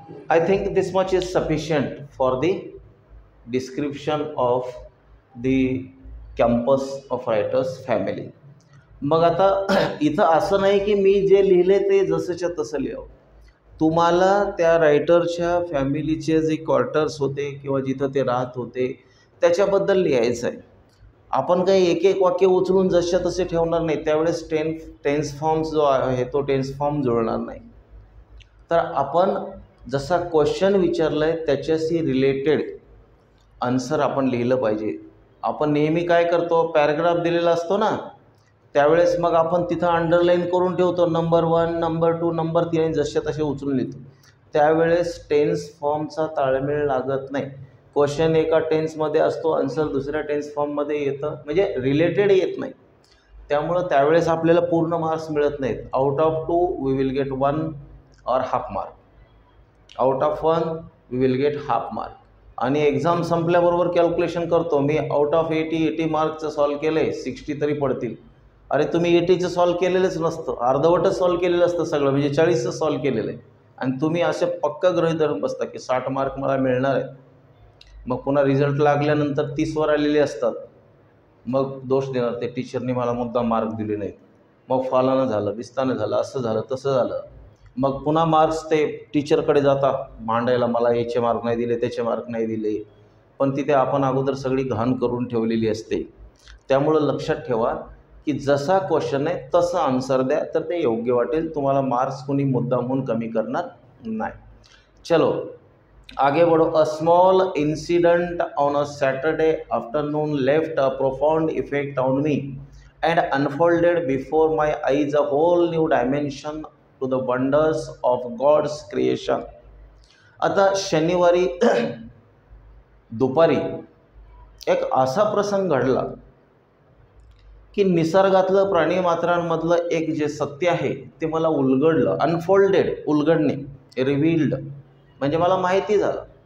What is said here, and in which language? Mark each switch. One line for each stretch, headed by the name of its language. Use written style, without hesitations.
English: I think this much is sufficient for the description of the campus of writers family.
Marathi: मग आता इथं असं नाही की मी जे लिहिले ते जसंच्या तसं लिहावं. तुम्हाला त्या रायटरच्या फॅमिलीचे जे क्वार्टर्स होते किंवा जिथं ते राहत होते त्याच्याबद्दल लिहायचं आहे. आपण काही एक एक वाक्य उचलून जसच्या तसे ठेवणार नाही. त्यावेळेस टेन्स फॉर्म्स जो आहे तो टेन्स फॉर्म जुळणार नाही. तर आपण जसा क्वेश्चन विचारला आहे त्याच्याशी रिलेटेड आन्सर आपण लिहिलं पाहिजे. आपण नेहमी काय करतो, पॅराग्राफ दिलेला असतो ना त्यावेळेस मग आपण तिथं अंडरलाईन करून ठेवतो नंबर 1, नंबर 2, नंबर 3 जसे तसे उचलून लिहितो. त्यावेळेस टेन्स फॉर्मचा ताळमेळ लागत नाही. क्वेश्चन एका टेन्समध्ये असतो, आन्सर दुसऱ्या टेन्स फॉर्ममध्ये येतं, म्हणजे रिलेटेड येत नाही. त्यामुळं त्यावेळेस आपल्याला पूर्ण मार्क्स मिळत नाहीत.
English: Out of 2 we will get 1 और half mark. Out of 1 we will get half mark.
Marathi: आणि एक्झाम संपल्याबरोबर कॅल्क्युलेशन करतो मी, आउट ऑफ 80 मार्कचं सॉल्व केलं आहे, 60 तरी पडतील. अरे तुम्ही 80चं सॉल्व केलेलंच नसतं, अर्धवटच सॉल्व केलेलं असतं सगळं, म्हणजे 40चं सॉल्व केलेलं आहे. आणि तुम्ही असे पक्का गृहीत धरून बसता की 60 मार्क मला मिळणार आहेत. मग पुन्हा रिझल्ट लागल्यानंतर 30वर आलेले असतात. मग दोष देणार ते टीचरनी मला मुद्दा मार्क दिले नाहीत, मग फलानं झालं, बिस्तानं झालं, असं झालं, तसं झालं. मग पुन्हा मार्क्स ते टीचरकडे जातात मांडायला, मला याचे मार्क नाही दिले, त्याचे मार्क नाही दिले. पण तिथे आपण अगोदर सगळी घाण करून ठेवलेली असते. त्यामुळं लक्षात ठेवा की जसा क्वेश्चन आहे तसं आन्सर द्या, तर ते योग्य वाटेल. तुम्हाला मार्क्स कोणी मुद्दामहून कमी करणार नाही.
Hindi: चलो आगे बढ़ो.
English: A small incident on a Saturday afternoon left a profound effect on me and unfolded before my eyes a whole new dimension to the wonders of God's creation.
Marathi: आता शनिवारी दुपारी एक असा प्रसंग घडला की निसर्गातलं प्राणीमात्रांमधलं एक जे सत्य आहे ते मला उलगडलं. अनफोल्डेड, उलगडणे, रिव्हील्ड म्हणजे मला माहिती झालं.